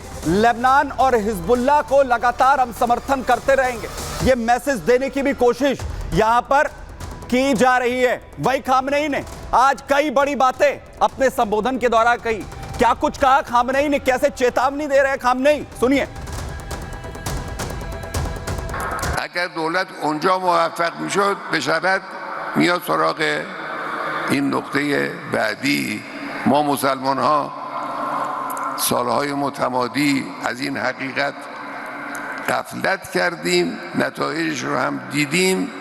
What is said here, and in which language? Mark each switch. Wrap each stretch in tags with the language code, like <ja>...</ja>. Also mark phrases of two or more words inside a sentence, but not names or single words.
<hi>लेबनान और हिजबुल्लाह को लगातार हम समर्थन करते रहेंगे, ये मैसेज देने की भी कोशिश यहां पर की जा रही है। वही खामनेई ने आज कई बड़ी बातें अपने संबोधन के दौरान कही। क्या कुछ कहा खामनेई ने, कैसे चेतावनी दे रहे हैं खामनेई, सुनिए।</hi> <fa>اگر دولت اونجا موفق میشد بشود میاد سراغ این نقطه بعدی. ما مسلمان ها سالهای متمادی از این حقیقت غفلت کردیم، نتایجش رو هم دیدیم.</fa>